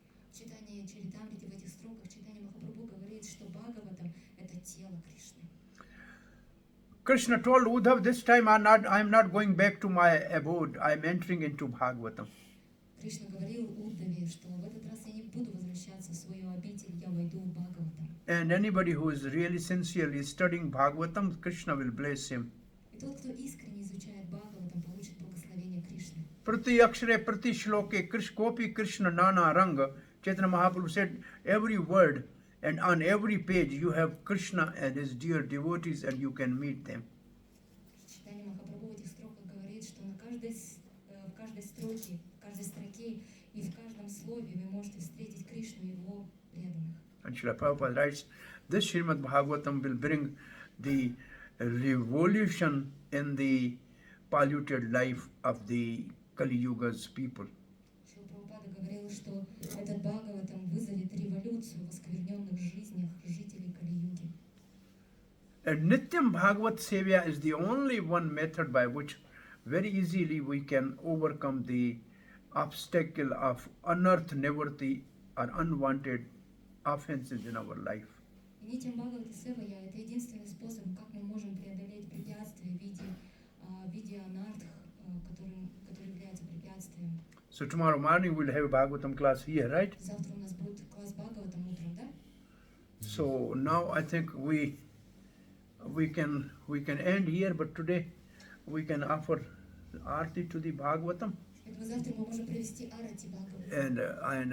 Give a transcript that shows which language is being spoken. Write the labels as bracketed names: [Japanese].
[Russian] В читании Чаритамрити, в этих строках, читание Махапрабху говорит, что Бхагаватам – это тело Кришны. [English] Krishna told Uddhav, this time I am not going back to my abode. I am entering into Bhagavatam. [Russian] Кришна говорил Уддаве, что в этот раз я не буду возвращаться в свою обитель, я войду в Бхагаватам. [English] And anybody who is really sincerely studying Bhagavatam, Krishna will bless him. [Russian] И тот, кто искренне изучает Бхагаватам, получит благословение Кришны. [Bangla] Prati akshare prati shloke kopi Krishna nana ranga. [English] Chaitanya Mahaprabhu said, every word and on every page you have Krishna and his dear devotees and you can meet them. [Russian] Читание Махапрабху в этих строках говорит, что в каждой строке, в каждой строке и в каждом слове вы можете встретить Кришну и его преданных. [English] And Srila Prabhupada writes, this Srimad Bhagavatam will bring the revolution in the polluted life of the Kali Yuga's people. [Russian] Шрила Прабхупада говорил, что этот Бхагаватам вызовет революцию в оскверненных жизнях жителей Кали-юги. [English] And Nityam Bhagavat Sevya is the only one method by which very easily we can overcome the obstacle of unearthed nivritti or unwanted offenses in our life. [Russian] И Нитьям Бхагавата Севая – это единственный способ, как мы можем преодолеть препятствия в виде анартх, который является препятствием. [English] So tomorrow morning we'll have a Bhagavatam class here, right? [Russian] Завтра у нас будет класс Бхагаватам утром, да? [English] So now I think we can end here, but today we can offer arti to the Bhagavatam. [Russian] Поэтому завтра мы можем провести арати Бхагаватам.